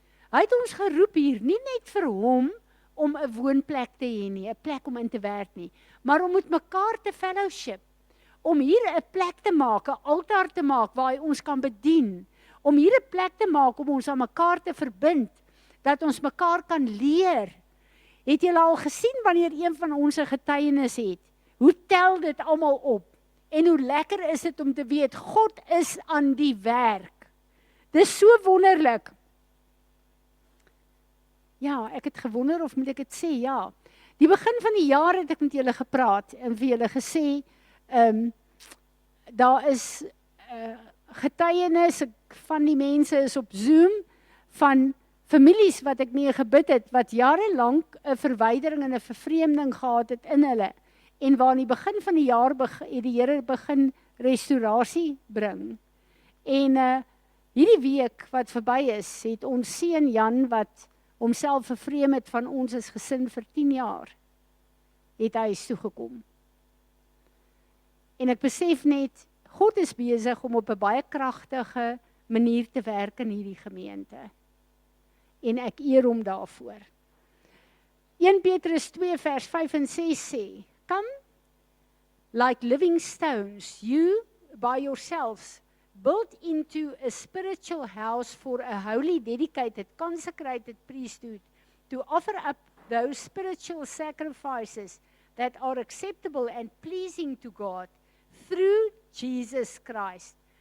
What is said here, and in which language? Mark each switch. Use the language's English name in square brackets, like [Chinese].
[Afrikaans] Hy het ons geroep hier, nie net vir hom om 'n woonplek te hê nie, 'n plek om in te werk nie, maar om met mekaar te fellowship, om hier 'n plek te maak, 'n altaar te maak waar hy ons kan bedien, om hier 'n plek te maak om ons aan mekaar te verbind, dat ons mekaar kan leer. Het julle al gesien wanneer een van ons 'n getuienis het? Hoe tel dit almal op? En hoe lekker is dit om te weet, God is aan die werk. Dis so wonderlik. Ja, ek het gewonder of moet ek dit sê, ja. Die begin van die jaar het ek met julle gepraat en vir julle gesê, daar is getuienis van die mense is op Zoom, van families wat ek mee gebid het, wat jarelang 'n verwydering en 'n vervreemding gehad het in hulle, en waar aan die begin van die jaar het die Here begin restaurasie bring. En hierdie week wat verby is, het ons seun Jan, wat homself vervreem het van ons as gesin vir 10 jaar, het huis toegekom. En ek besef net, God is besig om op 'n baie kragtige manier te werk in hierdie gemeente. En ek eer hom daarvoor. 1 Petrus 2 vers 5 en 6 sê, [English] Come, like living stones, you by yourselves, built into a spiritual house for a holy, dedicated, consecrated priesthood, to offer up those spiritual sacrifices that are acceptable and pleasing to God through Jesus Christ.